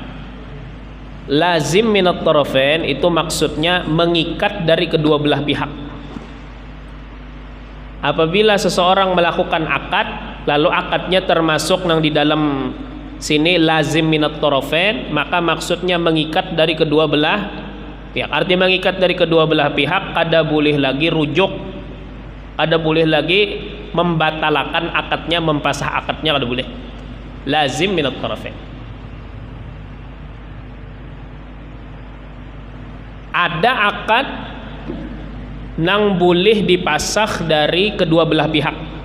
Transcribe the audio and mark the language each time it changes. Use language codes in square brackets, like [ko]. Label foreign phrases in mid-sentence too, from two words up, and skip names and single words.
[ar] Lazim minat tarafain [id] itu maksudnya mengikat dari kedua belah pihak. Apabila seseorang melakukan akad, lalu akadnya termasuk yang di dalam sini [ar] lazim minat tarafain, [id] maka maksudnya mengikat dari kedua belah pihak. Artinya mengikat dari kedua belah pihak, kada boleh lagi rujuk, kada boleh lagi membatalkan akadnya, mempasah akadnya, kada boleh. [ar] Lazim minat tarafain. [id] Ada akad nang boleh dipasah dari kedua belah pihak.